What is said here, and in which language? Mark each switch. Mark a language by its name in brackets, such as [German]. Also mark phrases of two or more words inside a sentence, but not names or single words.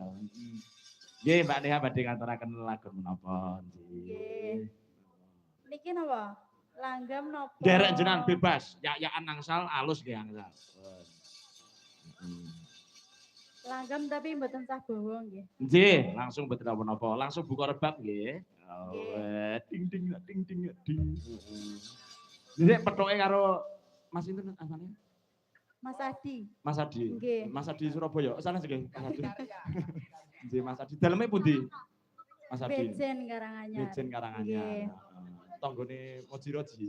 [Javanese] Nggih, Mbak Neha badhe ngaturaken lagu menapa nggih. Niki napa? Langgam napa? Derek jenengan bebas, ya-yakan angsal alus nggih angsal. Langgam tapi mboten sah bawa nggih. Nggih, langsung mboten napa-napa, langsung buka rebab nggih. Oh, ding ding ding ding ding. Dhisik pethoke karo Mas Inten asane? Mas Adi. Mas Adi. Nggih. Mas Adi Surabaya. Sana nggih, Mas Adi. Nggih, Mas Adi. Daleme pundi? Mas Adi. Bejen Karanganyar. Bejen Karanganyar. Tanggone Mojiroji.